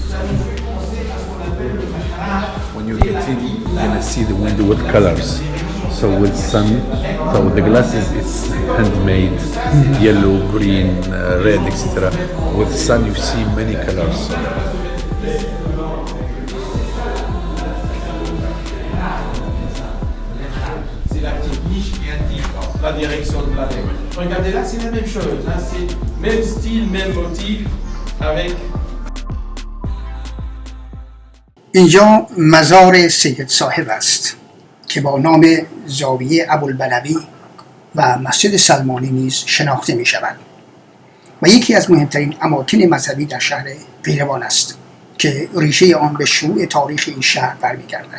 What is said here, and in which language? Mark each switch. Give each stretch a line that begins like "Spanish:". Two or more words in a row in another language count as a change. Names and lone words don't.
English: When you get in, you're gonna see the window with colors. So with sun, so the glasses is handmade, yellow, green, red, etc. With sun, you see many colors.
French: C'est la petite niche qui indique la direction de la nègre. Regardez là, c'est la même chose. Hein, c'est même style, même motif, avec
Persian: اینجا مزار سید صاحب است که با نام زاویه ابوالبلوی و مسجد سلمانی نیز شناخته می شود و یکی از مهمترین اماکن مذهبی در شهر قیروان است که ریشه آن به شروع تاریخ این شهر برمیگردد.